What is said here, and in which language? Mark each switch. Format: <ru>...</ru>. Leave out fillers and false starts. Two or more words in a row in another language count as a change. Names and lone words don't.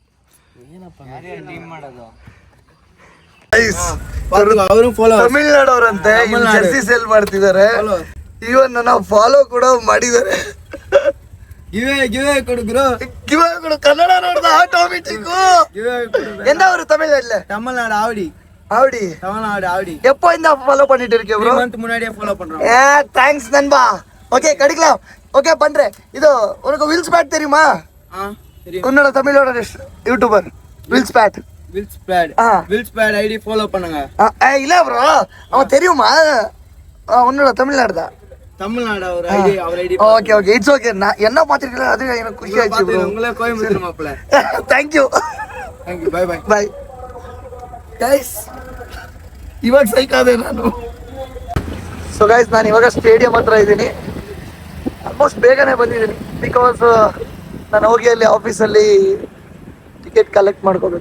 <kn>ತಮಿಳ್ನಾಡು ಅವರಂತೆ</kn> <en>jersey sale</en> <kn>ಮಾಡ್ತಿದ್ದಾರೆ. ಇವನ್ ನನ್ನ ಫಾಲೋ ಕೂಡ ಮಾಡಿದ್ದಾರೆ. ಕೊಡು ಕನ್ನಡ ನೋಡ್ದ ಆಟೋಮೆಟಿಕ್. ಎಂದವರು ತಮಿಳ್ನಾಡು</kn> <ta>ஆவடி தமிழ்நாடு ஆவடி. எப்போ இந்த ஃபாலோ பண்ணிட்டு இருக்கீங்க ப்ரோ? 3 month முன்னாடியே ஃபாலோ பண்றோம். தேங்க்ஸ் நண்பா. ஓகே கடிக்கலாம். ஓகே பண்றேன். இது உனக்கு வில்ஸ் பேட் தெரியுமா? தெரியும். உன்னோட தமிழோட யூடியூபர் வில்ஸ் பேட்</ta> <en>ID follow</en> <ta>பண்ணுங்க. இல்ல ப்ரோ, அவன் தெரியுமா? உன்னோட தமிழ்நாடு தான். தமிழ்நாடு அவர் ஐடி.</ta> <en>okay it's okay.</en> <ta>நான் என்ன பாத்திருக்கீங்க, அது எனக்கு</ta> <kn>ಖುಷಿ ಆಯ್ತು</kn> <ta>ப்ரோ. உங்களே கோயம்புத்தூர் மாப்ள.</ta> <en>Thank you. Bye guys.</en> <kn>ಇವಾಗ ಸೈಕಾದೆ ನಾನು.</kn> <en>so guys,</en> <kn>ನಾನು ಇವಾಗ ಸ್ಟೇಡಿಯಂ ಹತ್ರ ಇದ್ದೀನಿ. ಆಲ್ಮೋಸ್ಟ್ ಬೇಗನೆ ಬಂದಿದ್ದೀನಿ, ಬಿಕಾಸ್ ನಾನು ಹೋಗಿ ಅಲ್ಲಿ ಆಫೀಸಲ್ಲಿ</kn> <en>ticket collect</en> <kn>ಮಾಡ್ಕೋಬೇಕು.</kn>